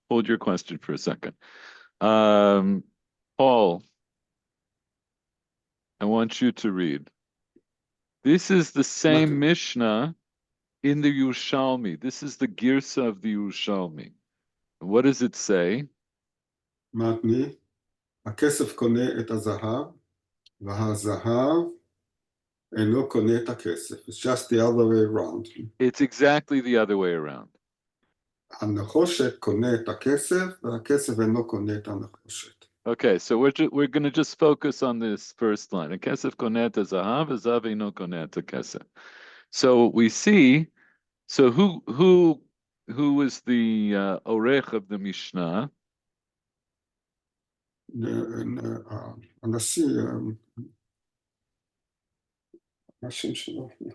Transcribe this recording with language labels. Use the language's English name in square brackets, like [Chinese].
[English] Hold your question for a second. Paul, I want you to read. This is the same Mishnah in the Yerushalmi. This is the Girsa of the Yerushalmi. What does it say? [Hebrew] מתני, הכסף קונה את הזהב, והזהב אינו קונה את הכסף. [English] It's just the other way around. It's exactly the other way around. [Hebrew] הנחושת קונה את הכסף, והכסף אינו קונה את הנחושת. [English] Okay, so we're going to just focus on this first line. [Hebrew] Kesef konet zahav, zahav eino konet kesef. [English] So we see. So who was the orech of the Mishnah? [Hebrew] הנשיא, השם שלו.